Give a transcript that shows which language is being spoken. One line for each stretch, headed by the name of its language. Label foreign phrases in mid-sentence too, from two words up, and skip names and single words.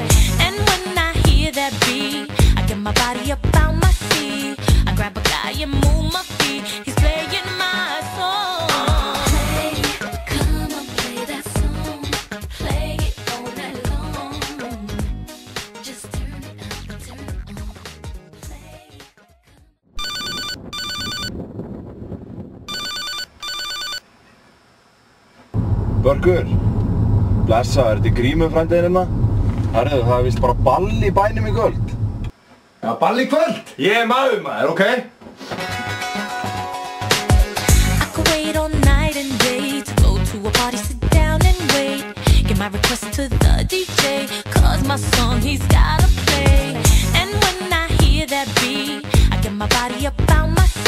English: And when I hear that beat, I get my body up on my feet. I grab a guy and move my feet. He's playing my song. Play, come on, play that song. Play it all night long. Just turn it up, turn it on. Play.
Icelandic: Börgur, blessa, er þetta í Grímufrændiðin hérna? Herðu, það er vist bara ball í bænum í kvöld. Já, ball í kvöld? Ég er maður, ok?
English: I could wait all night and day to go to a party, sit down and wait. Get my request to the DJ, cause my song he's gotta play. And when I hear that beat, I get my body up on my feet.